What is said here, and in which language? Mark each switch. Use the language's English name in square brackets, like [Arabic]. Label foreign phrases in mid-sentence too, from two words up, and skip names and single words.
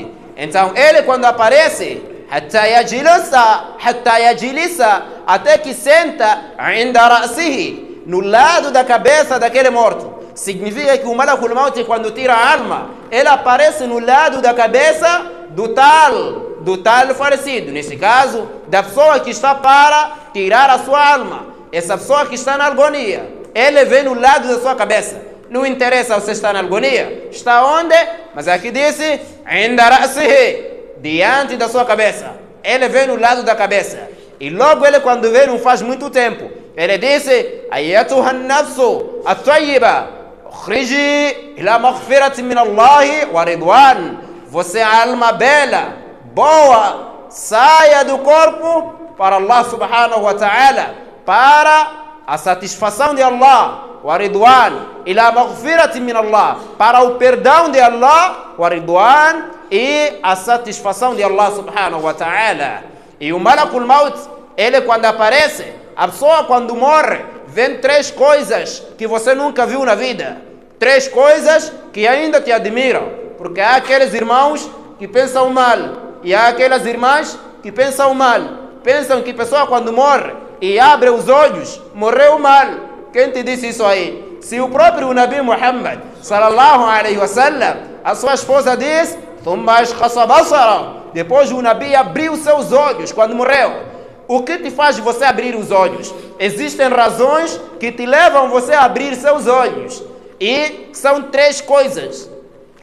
[Portuguese] Então ele, quando aparece, [Arabic] حتى يجلس, [Portuguese] até que senta [Arabic] عند رأسه, [Portuguese] no lado da cabeça daquele morto. Significa que o [Arabic] ملك الموت, [Portuguese] quando tira a alma, ele aparece no lado da cabeça do tal falecido, neste caso, da pessoa que está para tirar a sua alma. Essa pessoa que está na agonia, ele vem no lado da sua cabeça. Não interessa você estar na agonia, está onde? Mas aqui disse, [Arabic] عند رأسه, [Portuguese] diante da sua cabeça. Ele vem no lado da cabeça. E logo ele, quando vem, não faz muito tempo, ele disse, [Arabic] أيتها النفس الطيبة اخرجي إلى مغفرة من الله ورضوان. [Portuguese] Você é a alma bela, boa, saia do corpo para Allah [Arabic] سبحانه وتعالى, [Portuguese] para a satisfação de Allah, [Arabic] ورضوان إلى مغفرة من الله, [Portuguese] para o perdão de Allah, [Arabic] ورضوان, [Portuguese] e a satisfação de Allah [Arabic] سبحانه وتعالى. [Portuguese] E o [Arabic] ملك الموت, [Portuguese] ele quando aparece, a pessoa quando morre, vem 3 coisas que você nunca viu na vida. 3 coisas que ainda te admiram. Porque há aqueles irmãos que pensam mal e há aquelas irmãs que pensam mal. Pensam que a pessoa quando morre e abre os olhos, morreu mal. Quem te disse isso aí? Se o próprio Nabi Muhammad [Arabic] صلى الله عليه وسلم, [Portuguese] a sua esposa diz, depois o Nabi abriu seus olhos quando morreu. O que te faz você abrir os olhos? Existem razões que te levam você a abrir seus olhos. E são 3 coisas.